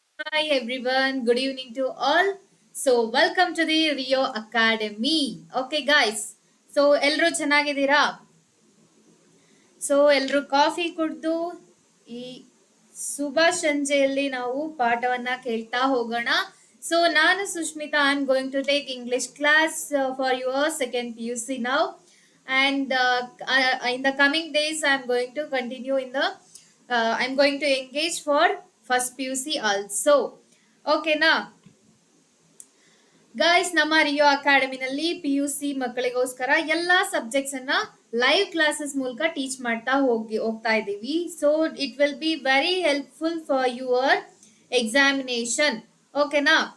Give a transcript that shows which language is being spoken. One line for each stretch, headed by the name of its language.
English: Hi everyone, good evening to all. So welcome to the Rio Academy. Okay guys, so
Kannada: ಎಲ್ಲರೂ ಚೆನ್ನಾಗಿದ್ದೀರಾ? So ಎಲ್ಲರೂ coffee ಕುಡಿದು ಈ ಶುಭ ಸಂಜೆಯಲ್ಲಿ ನಾವು ಪಾಠವನ್ನ ಕೇಳ್ತಾ ಹೋಗೋಣ. ಸೊ ನಾನು Sushmita,
English: I am going to take English class for your second PUC now, and in the coming days I am going to continue in the I am going to engage for first PUC also.
Kannada: Okay na guys, ನಮ್ಮ ರಿಯೋ ಅಕಾಡೆಮಿನಲ್ಲಿ PUC ಮಕ್ಕಳಿಗೋಸ್ಕರ ಎಲ್ಲಾ subjects ಅನ್ನ live classes ಮೂಲಕ teach ಮಾಡ್ತಾ ಹೋಗ್ತಾ ಇದ್ದೀವಿ.
English: So it will be very helpful for your examination. ಓಕೆನಾ?